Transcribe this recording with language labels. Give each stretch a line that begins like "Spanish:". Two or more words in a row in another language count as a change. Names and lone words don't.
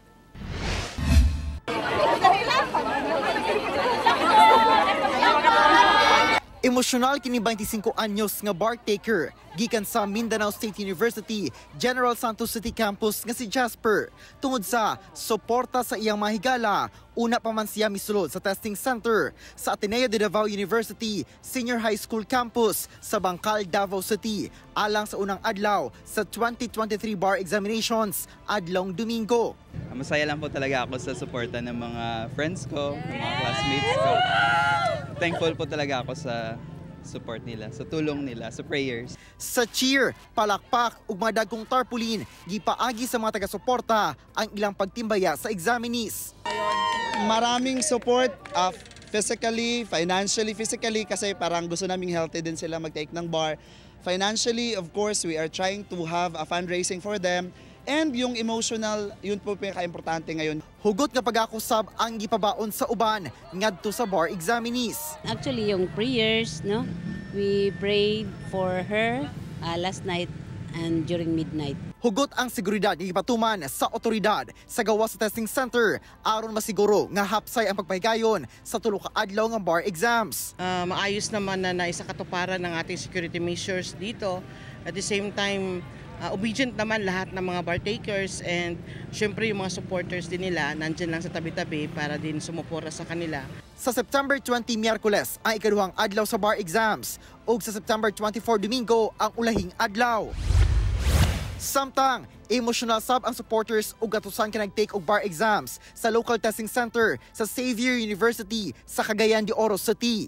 Cebuano: Emosyonal kini 25 anyos nga
English: bar taker
Cebuano: gikan sa Mindanao State University General Santos City Campus nga si Jasper tungod sa suporta sa iyang mahigala. Una pa man siya misulod sa
English: testing center
Cebuano: sa Ateneo de Davao University Senior High School Campus sa Bangkal, Davao City alang sa unang adlaw sa 2023
English: bar examinations
Cebuano: adlong Domingo.
Filipino: Masaya lang po talaga ako sa suporta ng mga friends ko, ng mga classmates ko. Thankful po talaga ako sa support nila, sa tulong nila, sa prayers.
Cebuano: Sa cheer, palakpak ug mga dagkong tarpaulin, gipaagi sa mga taga-suporta ang ilang pagtimbaya sa examinees.
Filipino: Maraming
English: support physically, financially, physically
Filipino: kasi parang gusto naming healthy din sila mag-take ng bar.
English: Financially, of course, we are trying to have a fundraising for them.
Filipino: And yung emotional, yun po pinaka-importante ngayon.
Cebuano: Hugot nga pag-akusab ang gipabaon sa uban ngadto sa
English: bar examinees. Actually,
Filipino: yung prayers, no?
English: We prayed for her last night and during midnight.
Cebuano: Hugot ang seguridad nga gipatuman sa otoridad sa gawa sa
English: testing center
Cebuano: aron masiguro nga hapsay ang pagpahigayon sa tulo ka adlaw nga
English: bar exams.
Filipino: Maayos naman na naisakatuparan ng ating security measures dito.
English: At the same time, obedient
Filipino: naman lahat ng mga
English: bar takers and
Filipino: syempre yung mga supporters din nila nandyan lang sa tabi-tabi para din sumupora sa kanila.
Cebuano: Sa September 20, Miyerkules ang ikaduhang adlaw sa
English: bar exams
Cebuano: ug sa September 24, Domingo ang ulahing adlaw. Samtang, emotional sab ang supporters ug gatusan ka nag-take og
English: bar exams
Cebuano: sa
English: local testing center
Cebuano: sa Xavier University sa Cagayan de Oro City.